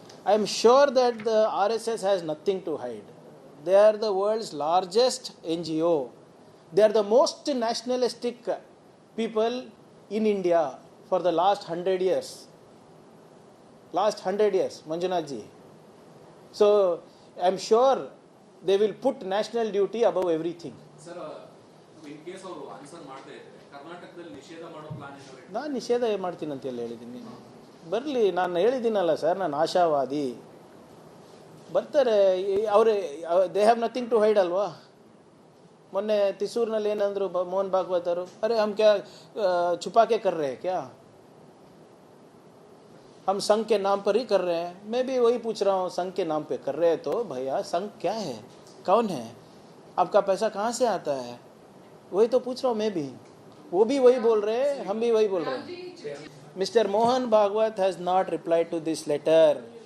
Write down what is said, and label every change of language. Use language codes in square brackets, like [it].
[en] I am sure that the RSS has nothing to hide. They are the world's largest NGO. They are the most nationalistic people in India for the last 100 years. Last 100 years, Manjunath ji. So, I am sure they will put national duty above everything. Sir, in case [kn] ಅವರು answer ಮಾಡ್ತಾ ಇದ್ರೆ ಕರ್ನಾಟಕದಲ್ಲಿ ನಿಷೇಧ ಮಾಡೋ plan ಇದೆ? ನಾನು ನಿಷೇಧ ಮಾಡ್ತೀನಿ ಅಂತ ಹೇಳಿದ್ದೀನಿ. ಬರಲಿ, ನಾನು ಹೇಳಿದ್ದೀನಲ್ಲ ಸರ್, ನಾನು ಆಶಾವಾದಿ. ಬರ್ತಾರೆ ಅವರು. [en] they have nothing to hide [kn] ಅಲ್ವಾ? ಮೊನ್ನೆ ತಿಸೂರಿನಲ್ಲಿ ಏನಂದ್ರು ಮೋಹನ್ ಭಾಗವತ್ ಅವರು, [hi] ಅರೆ ಹಮ್ ಕ್ಯಾ ಚುಪಾಕೆ ಕರ್ ರೇ ಕ್ಯಾ? हम संघ के नाम पर ही कर रहे हैं। मैं भी वही पूछ रहा हूँ, संघ के नाम पे कर रहे हैं तो भैया संघ क्या है, कौन है, आपका पैसा कहाँ से आता है, वही तो पूछ रहा हूँ मैं भी। वो भी वही बोल रहे हैं, हम भी वही बोल रहे हैं। [en] Mister Mohan Bhagwat has not replied to this letter.